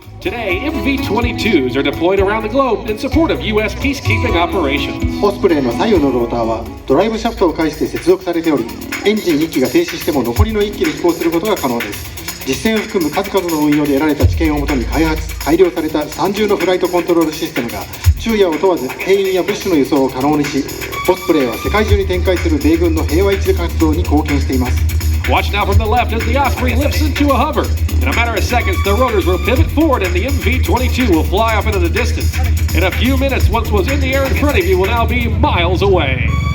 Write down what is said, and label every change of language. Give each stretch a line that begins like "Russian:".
English: Today, MV-22s are deployed around the globe in support of U.S. peacekeeping operations.
Japanese: オスプレイの左右のローターはドライブシャフトを介して接続されており、エンジン1機が停止しても残りの1機で飛行することが可能です。実践を含む数々の運用で得られた知見をもとに改良された3重のフライトコントロールシステムが昼夜を問わず兵員や物資の輸送を可能にし、オスプレイは世界中に展開する米軍の平和維持活動に貢献しています。
English: Watch now from the left as the Osprey lifts into a hover. In a matter of seconds, the rotors will pivot forward and the MV-22 will fly off into the distance. In a few minutes, what was in the air in front of you will now be miles away.